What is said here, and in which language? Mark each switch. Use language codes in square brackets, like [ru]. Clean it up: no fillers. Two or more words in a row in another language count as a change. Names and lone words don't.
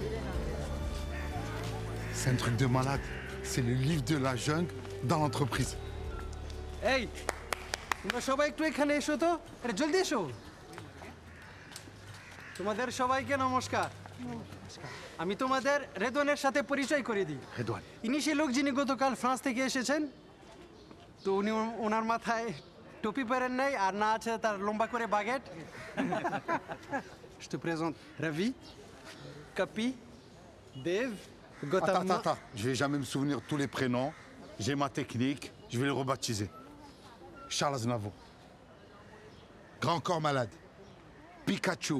[fr] C'est un truc de malade. C'est le livre de la jungle dans l'entreprise. [bn] এই তোমরা সবাই একটু এখানে এসো তো আরে জলদি এসো তোমাদের সবাইকে নমস্কার আমি তোমাদের রেদওয়ানের সাথে পরিচয় করে দিই রেদওয়ান ইনি সেই লোক যিনি গতকাল ফ্রান্স থেকে এসেছেন তো উনি ওনার মাথায় টুপি পরেন নাই আর না আছে তার লম্বা করে বাগেট [fr] Je te présente Ravi, Capi, Dev, Gautam. Attends. Je vais jamais me souvenir de tous les prénoms. J'ai ma technique. Je vais les rebaptiser. Charles Aznavour. Grand corps malade. Pikachu.